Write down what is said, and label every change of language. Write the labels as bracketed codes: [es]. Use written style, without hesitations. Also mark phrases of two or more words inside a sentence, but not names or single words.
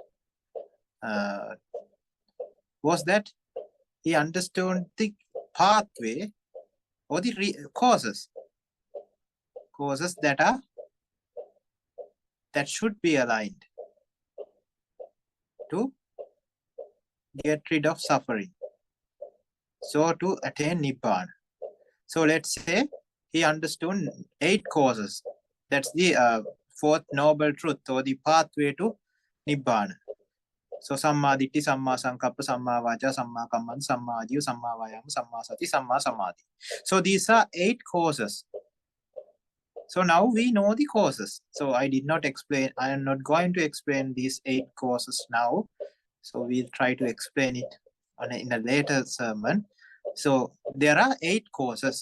[en] was that he understood the pathway or the causes that should be aligned to get rid of suffering, so to attain Nibbana. So let's say he understood 8 causes. That's the fourth noble truth or the pathway to Nibbana. [pi] So Samma Ditti, Samma Sankappa, Samma Vaca, Samma Kamman, Samma Ajiva, Samma Vayama, Samma Sati, Samma Samadhi. [en] So these are 8 causes. So now we know the causes. So I did not explain, I am not going to explain these 8 causes now. So we'll try to explain it in a later sermon. So there are 8 causes.